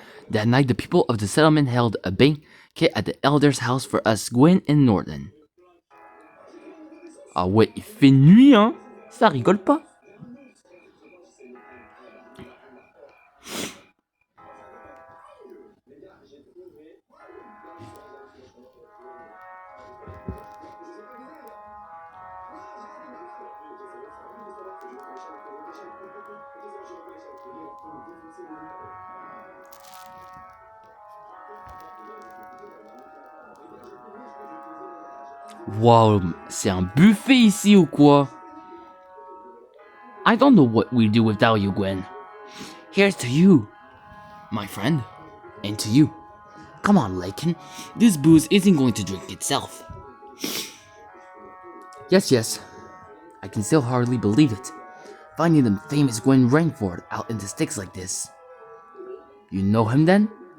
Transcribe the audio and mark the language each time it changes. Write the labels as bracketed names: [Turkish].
[English] That night, the people of the settlement held a banquet at the elder's house for us, Gwyn and Norton. [French] Ah ouais, il fait nuit, hein? Ça rigole pas. Wow, c'est un buffet ici ou quoi? [English] I don't know what we'd do without you, Gwen. Here's to you, my friend, and to you. Come on, Lakin. This booze isn't going to drink itself. Yes. I can still hardly believe it. Finding the famous Gwen Rainford out in the sticks like this. You know him then?